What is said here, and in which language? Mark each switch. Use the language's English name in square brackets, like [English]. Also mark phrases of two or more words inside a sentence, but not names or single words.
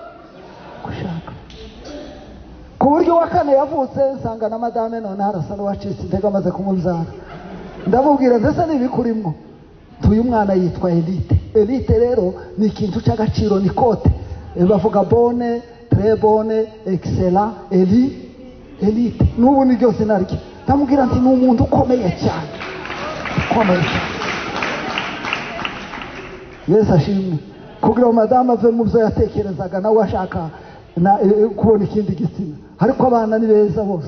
[Kinyarwanda] Ku buryo uwa kane yavutse nsanga na madame none harasa n'uwacitse intege amaze kumubyara. Ndamubwira ndetse n'ibikurimwo, uyu mwana yitwa Elite. Elite rero ni ikintu cy'agaciro, ni kote. [French] Bavuga bonne, très bonne, excellent, [Kinyarwanda] Elite. N'ubu ni ryo zina rye. Ndamubwira nti ni umuntu ukomeye cyane, ukomeye cyane. Yesu ashimwe. Kugira ngo madame ave mu byo yatekerezaga nawe ashaka kubona ikindi gitsina, ariko abana ni beza bose.